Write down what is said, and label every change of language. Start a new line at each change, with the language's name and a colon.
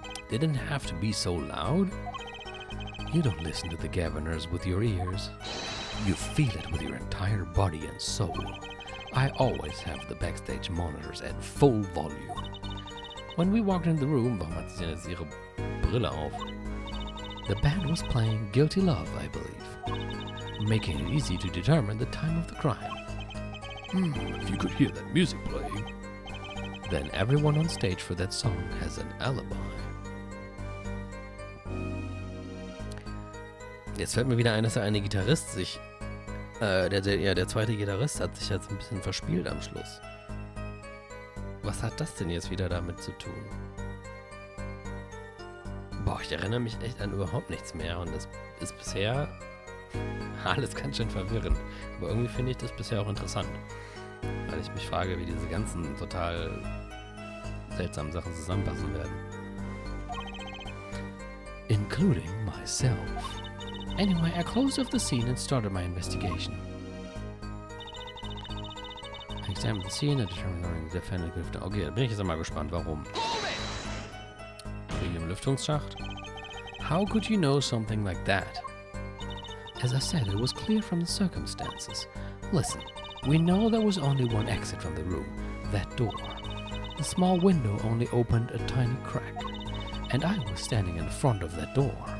English: They didn't have to be so loud. You don't listen to the governors with your ears. You feel it with your entire body and soul. I always have the backstage monitors at full volume. When we walked into the room,
German: warum hat sie jetzt ihre Brille auf?
English: The band was playing Guilty Love, I believe, making it easy to determine the time of the crime. If you could hear that music playing, then everyone on stage for that song has an alibi.
German: Jetzt fällt mir wieder ein, dass der eine Gitarrist sich, der zweite Gitarrist hat sich jetzt ein bisschen verspielt am Schluss. Was hat das denn jetzt wieder damit zu tun? Boah, ich erinnere mich echt an überhaupt nichts mehr und das ist bisher alles ganz schön verwirrend. Aber irgendwie finde ich das bisher auch interessant, weil ich mich frage, wie diese ganzen total seltsamen Sachen zusammenpassen werden.
English: Including myself. Anyway, I closed off the scene and started my investigation. I examined the scene and determined the defendant could have...
German: Okay, da bin ich jetzt mal gespannt, warum. Wegen dem Lüftungsschacht?
English: How could you know something like that? As I said, it was clear from the circumstances. Listen, we know there was only one exit from the room, that door. The small window only opened a tiny crack, and I was standing in front of that door.